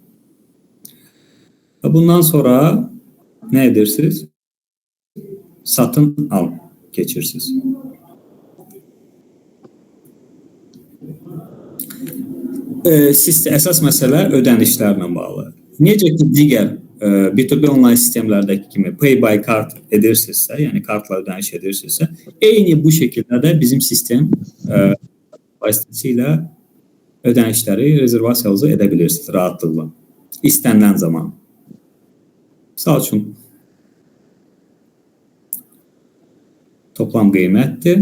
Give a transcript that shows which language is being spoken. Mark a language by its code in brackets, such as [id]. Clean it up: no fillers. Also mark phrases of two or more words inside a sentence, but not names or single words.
[az] Bundan sonra nə edirsiniz? Satın al keçirsiniz. Əsas məsələ ödənişlərlə bağlı. Necə ki, digər B2B online sistemlərdəki kimi [en] pay by card [az] edirsinizsə, yəni kartla ödəniş edirsinizsə, eyni bu şəkildə də bizim sistem vasitəsilə ödənişləri, rezervasiyanızı edə bilirsiniz rahatlıqla. İstənilən zaman. Misal üçün, toplam qiymətdir.